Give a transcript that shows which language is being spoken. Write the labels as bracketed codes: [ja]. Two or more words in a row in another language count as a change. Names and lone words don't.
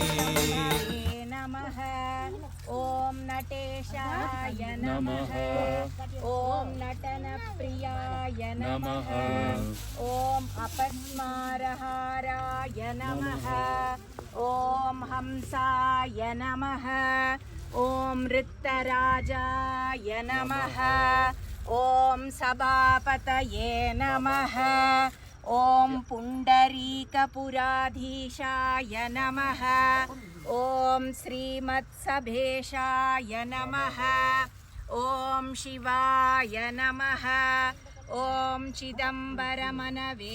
[sa] ॐ नटेशाय नमः ॐ नटन प्रियाय नमः ॐ अपस्माराहाराय नमः ॐ हंसाय नमः ॐ ऋत्तराजाय नमः ॐ सभापतये नमः ॐ पुण्डरीकपुराधीशाय नमः ॐ श्रीमत्सभेशाय नमः ॐ शिवाय नमः ॐ चिदम्बरमनवे